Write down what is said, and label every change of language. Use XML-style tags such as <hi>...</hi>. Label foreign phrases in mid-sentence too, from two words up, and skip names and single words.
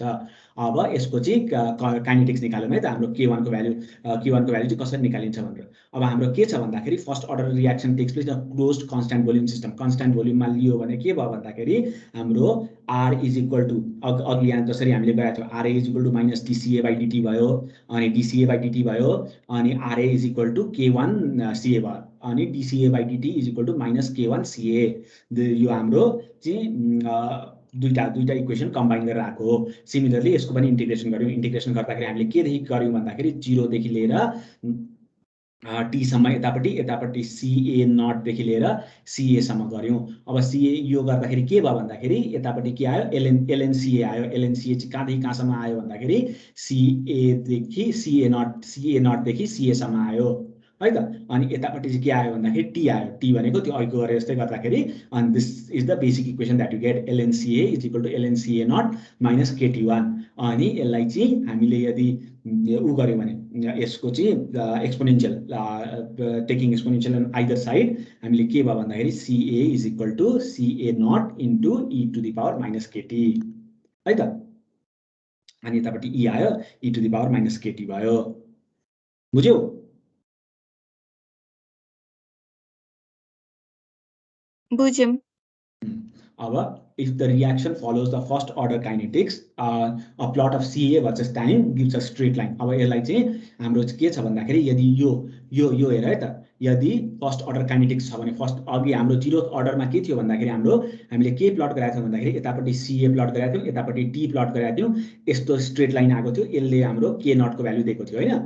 <ne>अब यसको चाहिँ काइनेटिक्स निकाल्यौँ है त, हाम्रो K1 को भ्यालु चाहिँ कसरी निकालिन्छ भनेर. अब हाम्रो के छ भन्दाखेरि</ne> <en>first order reaction takes place in closed constant volume system.</en> <ne>कन्स्ट्यान्ट भोल्युममा लियो भने के भयो भन्दाखेरि हाम्रो R</ne> <en>is equal to</en> <ne>अघि यहाँ जसरी हामीले गएको थियौँ</ne> <en>RA is equal to minus dCA/dt</en> <ne>भयो, अनि dCA/dt भयो, अनि</ne> <en>RA is equal to K1 CA</en> <ne>भयो, अनि</ne> <en>dCA/dt is equal to minus K1 CA.</en> <ne>यो हाम्रो चाहिँ दुईटा</ne> <en>equation combine</en> <ne>गरेर आएको हो. सिमिलरली यसको पनि इन्टिग्रेसन गर्यौँ. इन्टिग्रेसन गर्दाखेरि हामीले केदेखि गर्यौँ भन्दाखेरि 0 देखि लिएर T सम्म यतापट्टि CA0 देखि लिएर CA सम्म गर्यौँ. अब CA यो गर्दाखेरि के भयो भन्दाखेरि यतापट्टि के आयो, LNCA आयो. LNCA चाहिँ कहाँदेखि कहाँसम्म आयो भन्दाखेरि CA देखि CA0 देखि CA सम्म आयो है त. अनि यतापट्टि चाहिँ के आयो भन्दाखेरि T आयो. T भनेको त्यो अघिको गरे जस्तै गर्दाखेरि, अनि</ne> <en>this is the basic equation that you get, LNCA is equal to LNCA0 minus KT1.</en> <ne>अनि यसलाई चाहिँ हामीले यदि उ गर्यौँ भने यसको चाहिँ</ne> <en>exponential taking exponential on either side,</en> <ne>हामीले के भयो भन्दाखेरि</ne> <en>CA is equal to CA0 into e to the power minus KT</en> <ne>है त. अनि यतापट्टि e आयो,</ne> <en>e to the power minus KT</en> <ne>भयो. बुझ्यौ? बुझ्यौँ.</ne> <en>अब if the reaction follows the first order kinetics, a plot of CA versus time gives a straight line.</en> <ne>अब यसलाई चाहिँ हाम्रो के छ भन्दाखेरि यदि यो हेर है त, यदि</ne> <en>first order kinetics</en> <ne>छ भने फर्स्ट अघि हाम्रो जिरोथ अर्डरमा के थियो भन्दाखेरि हामीले के प्लट गराएको थियौँ भन्दाखेरि यतापट्टि CA प्लट गराएको थियौँ, यतापट्टि T प्लट गराएको थियौँ, यस्तो</ne> <en>straight line</en> <ne>आएको थियो, यसले हाम्रो K0 को भ्यालु दिएको थियो हैन.</ne>